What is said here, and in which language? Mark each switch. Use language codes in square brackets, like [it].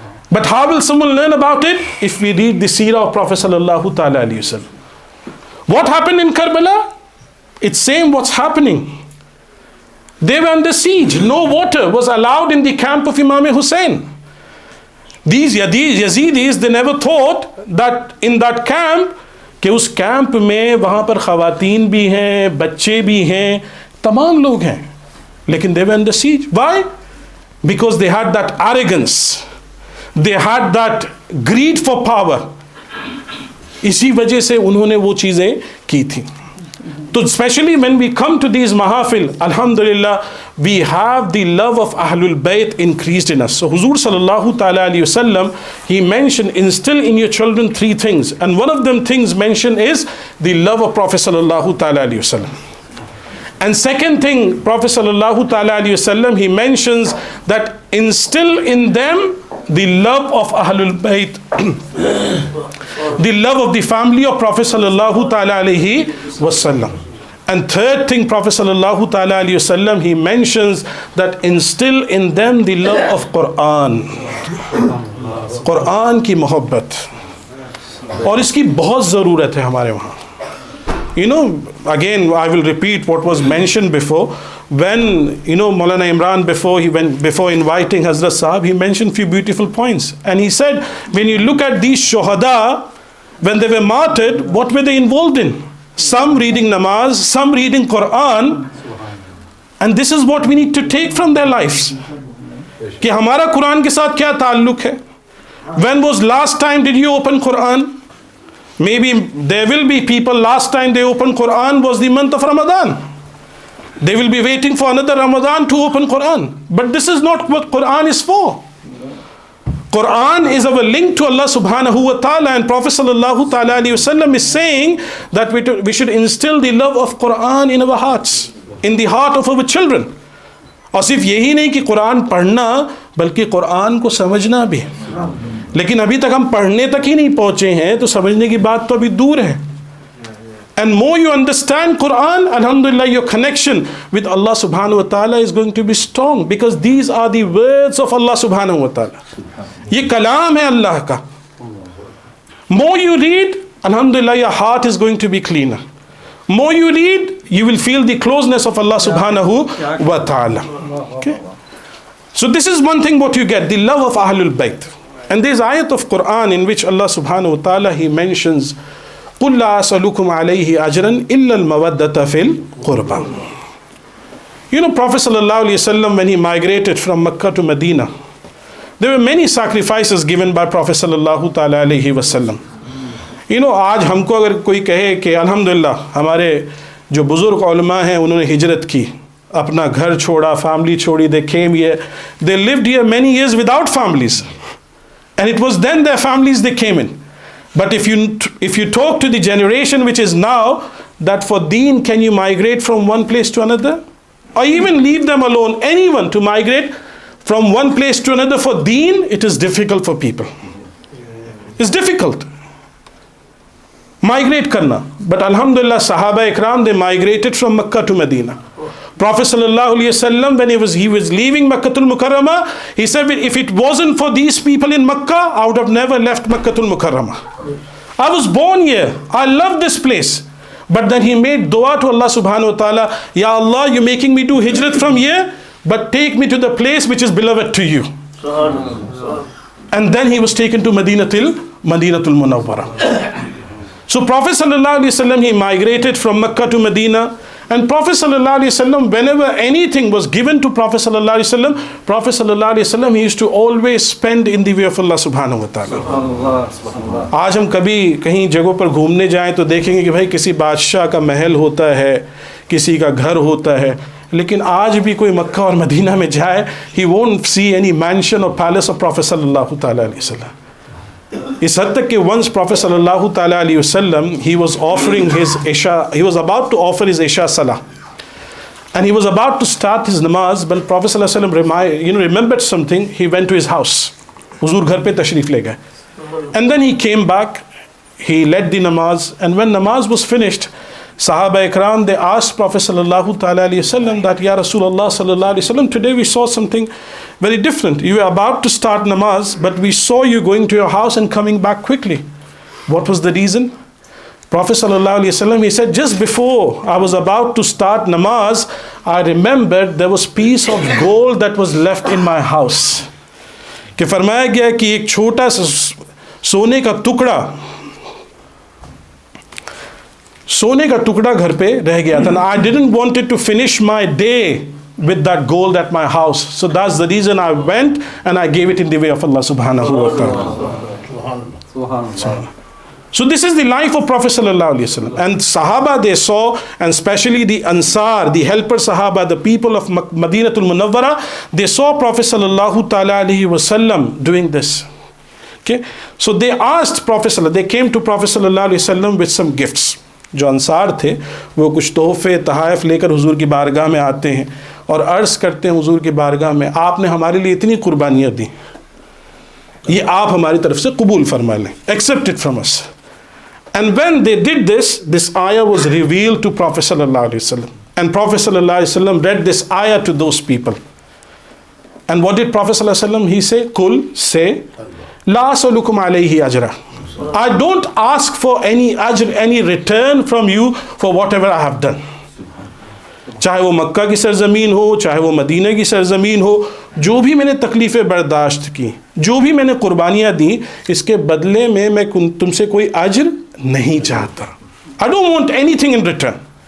[en] But how will someone learn about it? If we read the seerah of Prophet sallallahu ta'ala alayhi wasallam. What happened in Karbala? It's same what's happening. They were under siege. No water was allowed in the camp of Imam Hussein. These Yazidis, they never thought that in that camp, [ur] کہ اس camp میں وہاں پر خواتین بھی ہیں, بچے بھی ہیں, تمام لوگ ہیں. لیکن [en] they were under siege. Why? Because they had that arrogance. They had that greed for power. [ur] اسی وجہ سے انہوں نے وہ چیزیں کی تھیں. [en] So especially when we come to these mahafil, alhamdulillah, we have the love of Ahlul Bayt increased in us. So Huzur sallallahu ta'ala alayhi wasallam, he mentioned, instill in your children 3 things. And one of them things mentioned is the love of Prophet sallallahu ta'ala alayhi wasallam. And second thing, Prophet sallallahu ta'ala alayhi wasallam, he mentions that instill in them the love of Ahlul Bayt, the love of the family of Prophet sallallahu ta'ala alayhi wasallam. And third thing, Prophet sallallahu ta'ala alayhi wasallam, he mentions that instill in them the love of Quran. [ur] Quran ki mohabbat. اور اس کی بہت ضرورت ہے ہمارے وہاں. [en] Again, I will repeat what was mentioned before. When, Maulana Imran, before inviting Hazrat Sahab, he mentioned few beautiful points. And he said, when you look at these shuhada, when they were martyred, what were they involved in? Some reading namaz, some reading Quran. And this is what we need to take from their lives. [ur] کہ ہمارا قرآن کے ساتھ کیا تعلق ہے. [en] When was last time did you open Quran? Maybe there will be people last time they opened Quran was the month of Ramadan. They will be waiting for another Ramadan to open Quran. But this is not what Quran is for. Quran is our link to Allah subhanahu wa ta'ala, and Prophet sallallahu ta'ala alayhi wa sallam is saying that we should instill the love of Quran in our hearts, in the heart of our children. [ur] اور صرف یہی نہیں کہ قرآن پڑھنا بلکہ قرآن کو سمجھنا بھی. لیکن ابھی تک ہم پڑھنے تک ہی نہیں پہنچے ہیں تو سمجھنے کی بات تو ابھی دور ہے. [en] And more you understand Quran, alhamdulillah, your connection with Allah subhanahu wa ta'ala is going to be strong, because these are the words of Allah subhanahu wa ta'ala. [ur] یہ کلام ہے اللہ کا. [en] More you read, alhamdulillah, your heart is going to be cleaner. More you read, you will feel the closeness of Allah subhanahu wa ta'ala. Okay? So this is one thing what you get, the love of Ahlul Bayt. And there's ayat of Quran in which Allah subhanahu wa ta'ala, he mentions, [ar] قُلْ لَا أَسْأَلُكُمْ عَلَيْهِ أَجْرًا إِلَّا الْمَوَدَّةَ فِي الْقُرْبَى. [en] You know, Prophet sallallahu alayhi wa sallam, when he migrated from Makkah to Medina, there were many sacrifices given by Prophet sallallahu ta'ala alayhi wa sallam. You know, [ur] آج ہم کو اگر کوئی کہے کہ الحمدللہ ہمارے جو بزرگ علماء ہیں انہوں نے ہجرت کی, اپنا گھر چھوڑا, فیملی چھوڑی, [en] they came here, they lived here many years without families, and it was then their families they came in. But if you talk to the generation which is now, that for deen can you migrate from one place to another, or even leave them alone, anyone to migrate from one place to another for deen, it is difficult for people. It's difficult. [ur] Migrate karna. [en] But alhamdulillah, Sahaba Ikram, they migrated from Makkah to Medina. Prophet sallallahu alaihi wasallam, when he was leaving Makkatul Mukarramah, he said, if it wasn't for these people in Makkah, I would have never left Makkatul Mukarramah. I was born here. I love this place. But then he made dua to Allah subhanahu wa ta'ala, Ya Allah, you're making me do hijrat from here, but take me to the place which is beloved to you. And then he was taken to Madinatul Munawwara. So Prophet sallallahu alaihi wasallam, he migrated from Makkah to Medina. And Prophet sallallahu alaihi wasallam, whenever anything was given to Prophet sallallahu alaihi wasallam, he used to always spend in the way of Allah subhanahu wa ta'ala. [ur] آج ہم کبھی کہیں جگہوں پر گھومنے جائیں تو دیکھیں گے کہ بھائی کسی بادشاہ کا محل ہوتا ہے, کسی کا گھر ہوتا ہے, لیکن آج بھی کوئی مکہ اور مدینہ میں جائے, [en] he won't see any mansion or palace of Prophet sallallahu ta'ala alaihi wasallam. [ur] اس حد تک کہ [en] once Prophet sallallahu ta'ala alayhi wasallam, he was offering his Isha, he was about to offer his Isha Salah, and he was about to start his namaz, but Prophet sallallahu alayhi wasallam remembered something. He went to his house. [ur] Huzur ghar pe tashrif le gaye, [en] and then he came back, he led the namaz, and when namaz was finished, Sahaba Ikram, they asked Prophet sallallahu ta'ala alayhi wasallam that, Ya Rasulullah sallallahu alayhi wasallam, today we saw something very different. You were about to start namaz, but we saw you going to your house and coming back quickly. What was the reason? Prophet sallallahu alayhi wasallam, he said, just before I was about to start namaz, I remembered there was piece of gold that was left in my house. [ur] کہ فرمایا گیا کہ ایک چھوٹا سا سونے کا ٹکڑا گھر پہ رہ گیا تھا. [en] I didn't want it to finish my day with that gold at my house. So that's the reason I went and I gave it in the way of Allah subhanahu wa ta'ala. So this is the life of Prophet sallallahu alaihi wasallam. And Sahaba, they saw, and especially the Ansar, the helper Sahaba, the people of Madinatul Munawwara, they saw Prophet sallallahu ta'ala alaihi wasallam doing this. Okay? So they asked Prophet sallallahu, they came to Prophet sallallahu alaihi wasallam with some gifts. [ur] جو انصار تھے وہ کچھ تحفے تحائف لے کر حضور کی بارگاہ میں آتے ہیں اور عرض کرتے ہیں حضور کی بارگاہ میں, آپ نے ہمارے لیے اتنی قربانیاں دی, یہ آپ ہماری طرف سے قبول فرما لیں, [en] accept it from us. And when they did this, this ayah was revealed to Prophet sallallahu alaihi wasallam, and Prophet sallallahu alaihi wasallam read this ayah to those people. And what did Prophet sallallahu alaihi wasallam, he say, [ar] Kul, [en] say, [ar] La as'alukum alayhi ajra. [en] I don't ask for any ajr, any return from you for whatever I have done. [ur] چاہے وہ مکہ کی سرزمین ہو, چاہے وہ مدینہ کی سرزمین ہو, جو بھی میں نے تکلیفیں برداشت کی, جو بھی میں نے قربانیاں دیں, اس کے بدلے میں تم سے کوئی اجر نہیں چاہتا. [en] I don't want anything in return.